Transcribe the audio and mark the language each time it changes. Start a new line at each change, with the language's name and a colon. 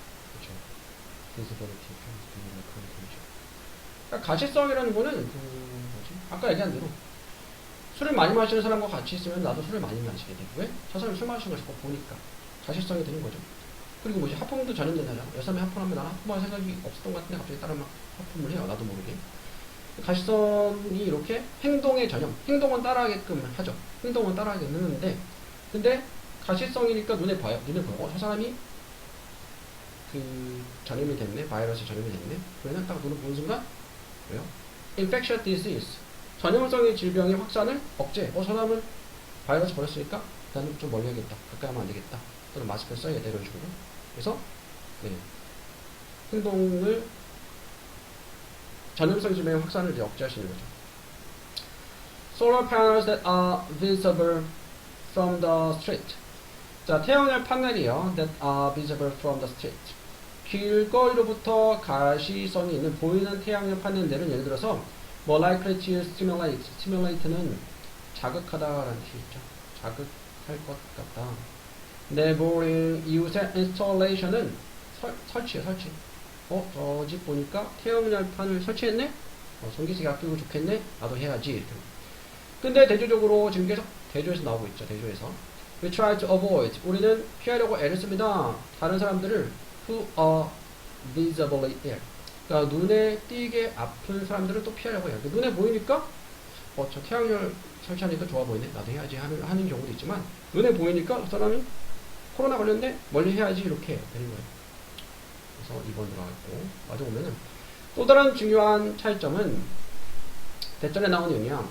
Korean: 그렇죠. visibility, contagion. 그러니까 가시성이라는 거는 뭐지? 아까 얘기한 대로 술을 많이 마시는 사람과 같이 있으면 나도 술을 많이 마시게 되고 왜? 저 사람이 술 마시는 걸 자꾸 보니까 가시성이 되는 거죠. 그리고 뭐지? 하품도 전염된다잖아. 여사람이 하품하면 나는 하품할 생각이 없었던 것 같은데 갑자기 따라 막 하품을 해요. 나도 모르게. 가시성이 이렇게 행동의 전염, 행동은 따라하게끔 하죠. 행동은 따라하게끔 하는데 근데 가시성이니까 눈에 봐요. 눈에 보고 저 사람이 그 전염이 됐네, 바이러스 전염이 됐네. 그러면 딱 눈을 보는 순간 왜요? infectious disease 전염성의 질병의 확산을 억제. 저 사람은 바이러스 걸렸으니까 나는 좀 멀리 하겠다. 가까이 하면 안 되겠다. 또는 마스크를 써야 돼. 이런 식으로. 그래서 네. 행동을 전염성 질병의 확산을 이제 억제할 수 있는 거죠.
English: Solar panels that are visible from the street.
Korean: 자, 태양열 파넬이요.
English: That are visible from the street.
Korean: 길거리로부터 가시성이 있는 보이는 태양열 파넬들은 예를 들어서
English: more likely to stimulate.
Korean: stimulate는 자극하다라는 뜻이 있죠. 자극할 것 같다. neighboring 이웃의 installation은 설치예요, 설치. 저 집 보니까 태양열판을 설치했네? 전기세가 아끼고 좋겠네? 나도 해야지. 이렇게. 근데 대조적으로 지금 계속 대조에서 나오고 있죠. 대조에서.
English: We try to avoid.
Korean: 우리는 피하려고 애를 씁니다. 다른 사람들을
English: who are visibly ill.
Korean: 그러니까 눈에 띄게 아픈 사람들을 또 피하려고 해요. 눈에 보이니까 저 태양열 설치하니까 좋아 보이네. 나도 해야지 하는 경우도 있지만 눈에 보이니까 그 사람이 코로나 걸렸는데 멀리 해야지 이렇게 되는 거예요. 그래서 2번 들어갔고 마저 보면은 또 다른 중요한 차이점은 대전에 나오는 의미야.